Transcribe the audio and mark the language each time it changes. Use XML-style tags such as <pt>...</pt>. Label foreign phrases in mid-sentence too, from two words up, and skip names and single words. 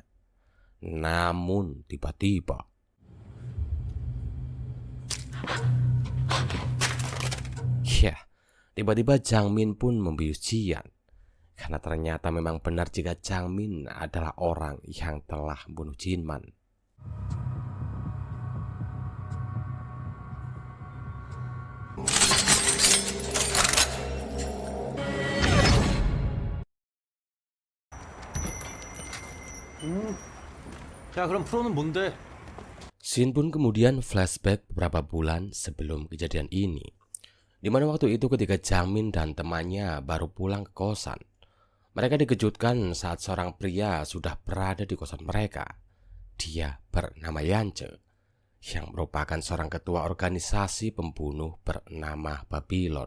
<id>Namun tiba-tiba tiba-tiba Jangmin pun membius Jian karena ternyata memang benar jika Jangmin adalah orang yang telah membunuh Jinman.</id> <ko>야, 그럼 프로는 뭔데?</ko> <id>Shin pun kemudian flashback beberapa bulan sebelum kejadian ini, di mana waktu itu ketika Jangmin dan temannya baru pulang ke kosan, mereka dikejutkan saat seorang pria sudah berada di kosan mereka. Dia bernama Yance, yang merupakan seorang ketua organisasi pembunuh bernama Babylon.</id>